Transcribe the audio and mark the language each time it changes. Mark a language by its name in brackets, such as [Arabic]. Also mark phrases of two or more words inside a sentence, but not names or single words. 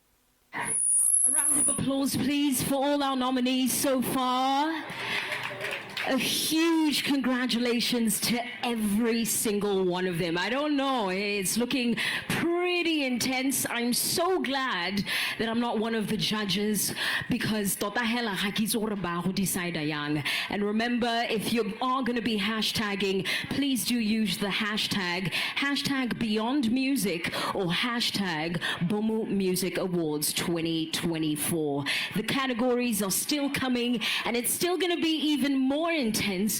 [English] A round of applause, please, for all our nominees so far. A huge congratulations to every single one of them. I don't know, it's looking pretty intense. I'm so glad that I'm not one of the judges because [Tswana] tota hela ga ke itse gore ba go decide yang. [English] And remember, if you are going to be hashtagging, please do use the hashtag Beyond Music or hashtag BOMU Music Awards 2024. The categories are still coming and it's still going to be even more intense.